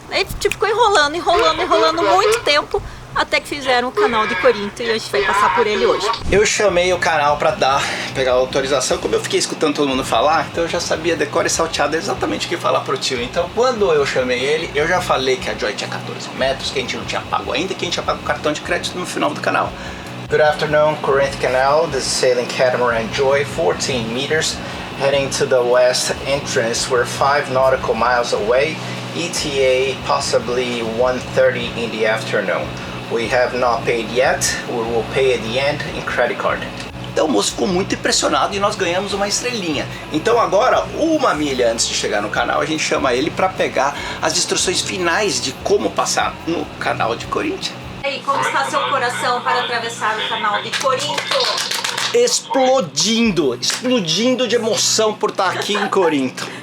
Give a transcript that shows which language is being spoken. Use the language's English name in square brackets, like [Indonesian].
[Portuguese] Aí tipo, ficou enrolando muito tempo, até que fizeram o canal de Corinto, e a gente vai passar por ele hoje. Eu chamei o canal pra pegar a autorização. Como eu fiquei escutando todo mundo falar, então eu já sabia decor e salteado exatamente o que falar pro tio. Então quando eu chamei ele, eu já falei que a Joy tinha 14 metros, que a gente não tinha pago ainda, que a gente ia pagar o cartão de crédito no final do canal. [English] Good afternoon, Corinth Canal. This is sailing catamaran Joy, 14 meters, heading to the west entrance. We're 5 nautical miles away, ETA possibly 1:30 in the afternoon. We have not paid yet. We will pay at the end in credit card. [Portuguese] Então o moço ficou muito impressionado e nós ganhamos uma estrelinha. Então agora, 1 milha antes de chegar no canal, a gente chama ele para pegar as instruções finais de como passar no canal de Corinto. E aí, como está seu coração para atravessar o canal de Corinto? Explodindo de emoção por estar aqui em Corinto.